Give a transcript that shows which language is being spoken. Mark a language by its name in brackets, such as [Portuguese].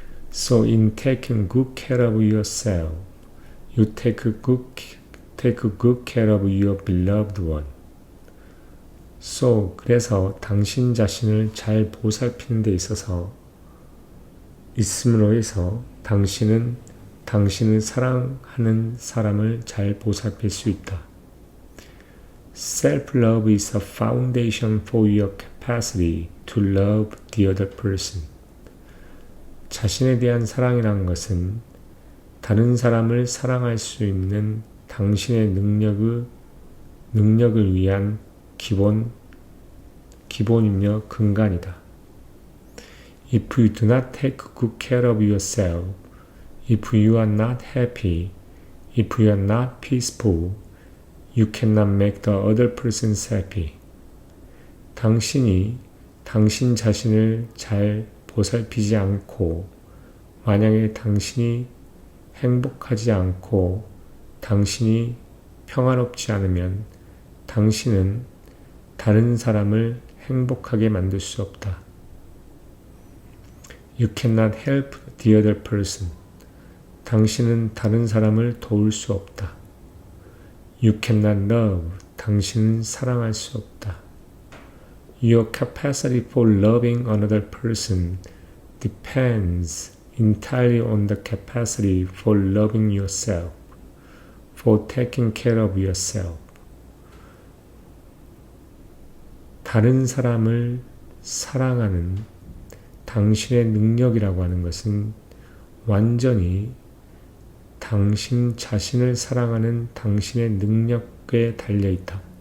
[English] So in taking good care of yourself, you take good care of your beloved one. [Korean] 그래서 당신 자신을 잘 보살피는 데 있음으로 해서 당신은 당신을 사랑하는 사람을 잘 보살필 수 있다. [English] Self-love is a foundation for your capacity to love the other person. [Korean] 자신에 대한 사랑이란 것은 다른 사람을 사랑할 수 있는 당신의 능력을 위한 기본이며 근간이다. [English] If you do not take good care of yourself, if you are not happy, if you are not peaceful, you cannot make the other person happy. [Korean] 당신이 당신 자신을 잘 보살피지 않고 만약에 당신이 행복하지 않고 당신이 평화롭지 않으면 당신은 다른 사람을 행복하게 만들 수 없다. [English] You cannot help the other person. [Korean] 당신은 다른 사람을 도울 수 없다. [English] You cannot love. [Korean] 당신은 사랑할 수 없다. [English] Your capacity for loving another person depends entirely on the capacity for loving yourself, for taking care of yourself. [Korean] 다른 사람을 사랑하는 당신의 능력이라고 하는 것은 완전히 당신 자신을 사랑하는 당신의 능력에 달려있다.